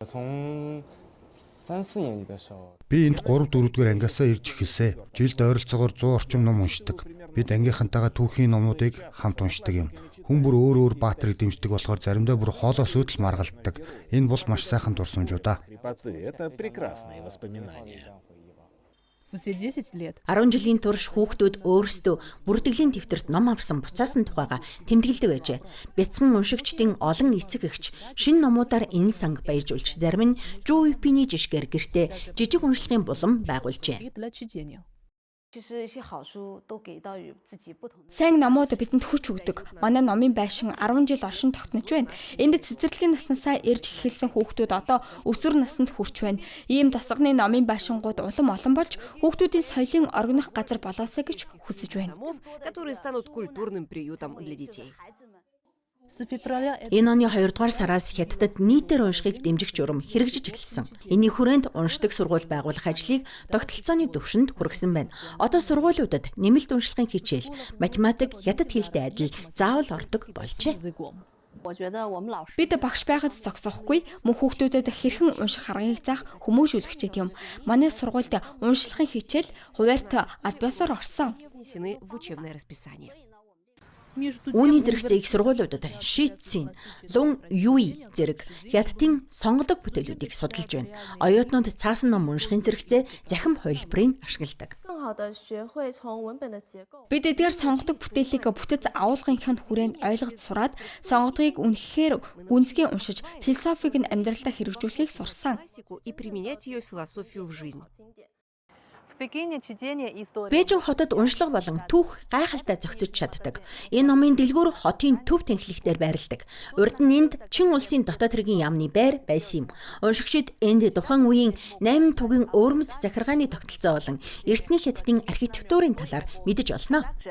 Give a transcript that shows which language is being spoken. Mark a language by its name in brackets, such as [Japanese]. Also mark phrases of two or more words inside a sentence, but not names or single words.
[Mongolian] Би энд 3-4-р ангиасаа ирж эхэлсэн. Жилд ойролцоогоор 100 орчим ном уншдаг. Бид ангийнхантайгаа түүхийн номуудыг хамт уншдаг юм. Хүн бүр өөр баатрыг дэмждэг болохоор заримдаа бүр хоолоос өөдөл маргалддаг. Энэ бол маш сайхан дурсамжуу да. [Russian] Это прекрасные воспоминания. [Mongolian] 10 жилийн турш хүүхдүүд өөрсдөө бүртгэлийн дэвтэрт ном авсан буцаасан тухайга тэмдэглэдэг байжээ. Бяцхан уншигчдын олон эцэг эгч шинэ номуудаар энэ санг баяржуулж зарим нь Жо Ипиний жишгээр гэртээ жижиг уншлагын булан байгуулжээ. Сайн номууд бидэнд хүч өгдөг. Манай номын байшин 10 жил оршин тогтнож байна. Энд цэцэрлэгийн наснасаа ирж эхэлсэн хүүхдүүд одоо өсвөр наснд хүрч байна. Ийм тосгоны номын байшингууд улам олон болж хүүхдүүдийн соёлын оргинох газар болоосой гэж хүсэж байна. [Russian] которые станут культурным приютом для детей. [Mongolian] Энэ оны 2 дугаар сараас Хятадд нийтээр уншихыг дэмжих журам хэрэгжиж эхэлсэн. Энэний хүрээнд уншдаг сургууль байгуулах ажлыг тогтолцооны төвшөнд хүргэсэн байна. Одоо сургуулиудад нэмэлт уншлагын хичээл, математик, хятад хэлтэй адил заавал ордог болжээ. Бид багш байхад зогсохгүй мөн хүүхдүүдэд хэрхэн унших аргыг заах хүмүүжүүлэгчтэй юм. Манай сургуульд уншлагын хичээл хуваарьт албасаар орсон. [Russian] Внесены в учебное расписание. [Mongolian] Үүний зэрэгцээ их сургуулиудад Шицин, Лун Юй зэрэг хятадын сонгодог бүтээлүүдийг судалж байна. Оюутнууд цаасан ном уншихын зэрэгцээ захим хувилбарыг ашигладаг. Бид эдгээр сонгодог бүтээлийг бүтэц агуулгынхаа хүрээнд ойлгож сураад сонгодгийг үнэхээр гүнзгий уншиж философиг нь амьдралдаа хэрэгжүүлэхийг сурсан. [Russian] И применять ее философию в жизнь. [Mongolian] Бээжин хотод уншлага болон түүх гайхалтай зохицож чаддаг. Энэ номын дэлгүүр хотын төв тэнхлэгтээр байрладаг. Урд нь энд Чин улсын дотоод хэргийн яамны байр байсан юм. Уншигчид энд тухайн үеийн 8 тугийн өвөрмөц захиргааны тогтолцоо болон эртний хятадын архитектурын талаар мэдэж олно.